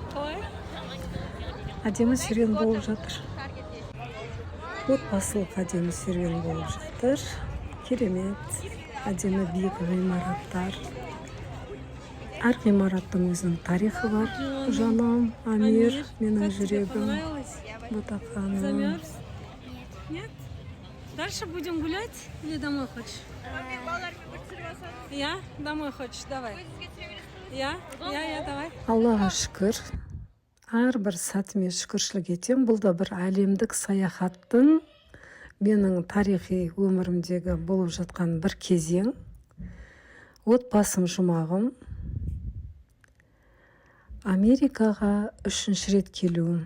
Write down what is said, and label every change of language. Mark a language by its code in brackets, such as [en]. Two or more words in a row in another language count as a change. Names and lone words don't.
[kk] Әдемі серуен болып жатыр. Отбасылық әдемі серуен болып жатыр. Керемет, әдемі биік ғимараттар. Әр ғимараттың өзінің тарихы бар. Жаным, Амир, менің жүрегім, Ботақаным. [ru] Нет? Дальше будем гулять или домой хочешь? Я? Домой хочешь? Давай. Я, давай. [kk] Аллаға шүкір. Әрбір сәтіме шүкіршілік етем. Бұл да бір әлемдік саяхаттың менің тарихи өмірімдегі болып жатқан бір кезең. Отбасым жұмағым. Америкаға 3-ші рет келуім.